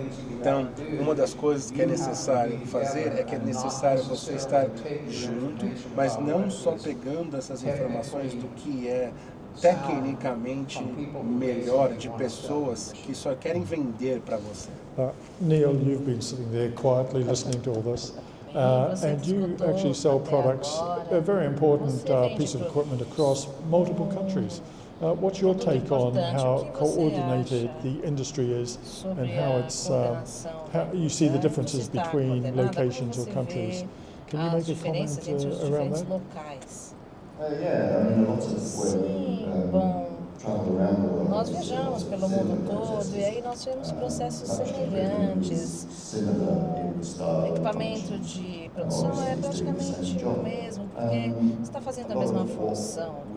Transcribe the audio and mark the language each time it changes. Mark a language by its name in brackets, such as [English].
[Portuguese] Então, uma das coisas que é necessário fazer é que é necessário você estar junto, mas não só pegando essas informações do que é tecnicamente melhor de pessoas que só querem vender para você. [English] Neal, you've been sitting there quietly listening to all this. And you actually sell products, a very important piece of equipment across multiple countries. What's your take on how coordinated the industry is and how it's how you see the differences between locations or countries? Can you make a comment around that? Yeah, I mean, a lot of where [Portuguese] Nós viajamos pelo mundo todo e aí nós tivemos processos semelhantes. O equipamento de produção é praticamente o mesmo, porque você está fazendo a mesma função.